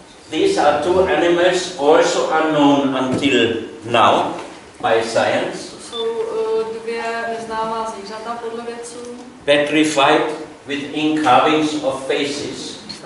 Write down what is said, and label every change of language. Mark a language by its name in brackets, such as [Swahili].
[English] These are two animals also unknown until now by science. [Czech] Jsou dvě neznámá zvířata podle vědců. [English] Petrified with encarvings of faces.